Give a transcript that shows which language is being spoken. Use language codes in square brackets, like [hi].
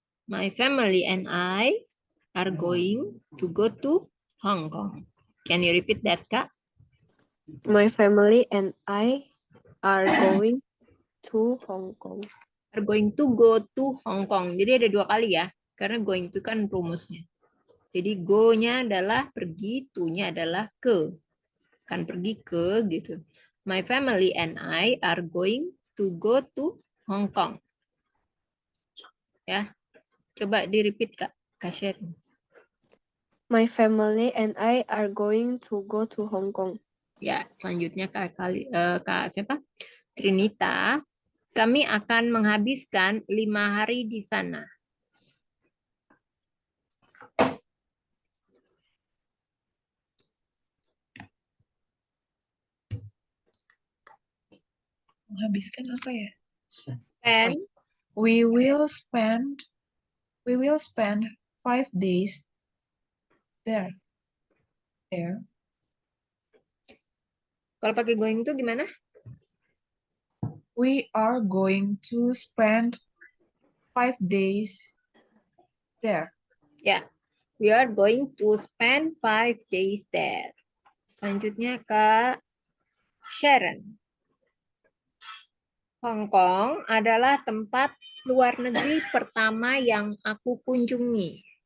[en] My family and I are going to go to Hong Kong. Can you repeat that, Kak? My family and I are going to Hong Kong. Are going to go to Hong Kong. [id] Jadi ada 2 kali ya. Karena going to kan rumusnya. Jadi go-nya adalah pergi, to-nya adalah ke. Kan pergi ke gitu. [en] My family and I are going to go to Hong Kong. [id] Ya. Coba di-repeat, Kak. Kak share. [en] My family and I are going to go to Hong Kong. [id] Ya, selanjutnya Kak siapa? Trinita. Kami akan menghabiskan 5 hari di sana. Menghabiskan apa ya? [en] And We will spend 5 days there. [id] kalau pakai going itu gimana? [en] We are going to spend 5 days there. Ya, we are going to spend 5 days there. [id] Selanjutnya Kak Sharon. Hong Kong adalah tempat luar negeri pertama yang aku kunjungi.